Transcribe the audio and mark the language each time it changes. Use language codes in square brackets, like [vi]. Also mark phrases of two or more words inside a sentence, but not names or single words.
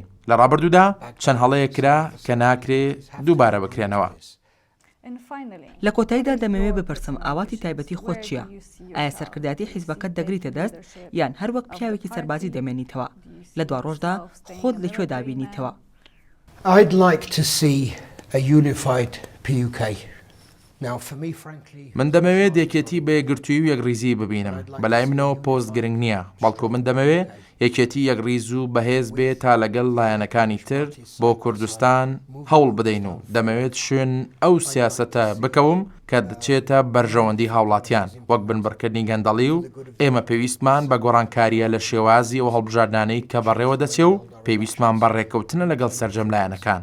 [ckb] لە ڕابردوودا چەند هەڵەیە کرا کە ناکرێ دووبارە بکرێنەوە. لە کۆتاییدا دەمەوێت بپرسم ئاواتی تایبەتی خۆت چییە؟ ئایا سەرکردایەتی حیزبەکەت دەگریتە دەست یان هەر وەک پیاوێکی سەربازی دەمێنیتەوە؟ لە دواڕۆژدا خۆت لەکوێ دابینیتەوە؟ [en] I'd like to see a unified PUK. [ckb] من دەمەوێت یەکێتی بە یەکگرتووی و یەکڕیزی ببینم. بەلای منەوە پۆست گرنگ نییە، بەڵکو من دەمەوێت یەکێتی یەکڕیز و بەهێز بێت تا لەگەڵ لایەنەکانی تر بۆ کوردستان هەوڵ بدەین و دەمەوێت شوێن ئەو سیاسەتە بکەوم کە دەچێتە بەرژەوەندی هاوڵاتیان وەک بنبڕکردنی گەندەڵی و ئێمە پێویستمان بە گۆڕانکاریە لە شێوازی و هەڵبژاردانەی کە بەڕێوە دەچێ و پێویستمان بەڕێکەوتنە لەگەڵ سەرجەم لایەنەکان.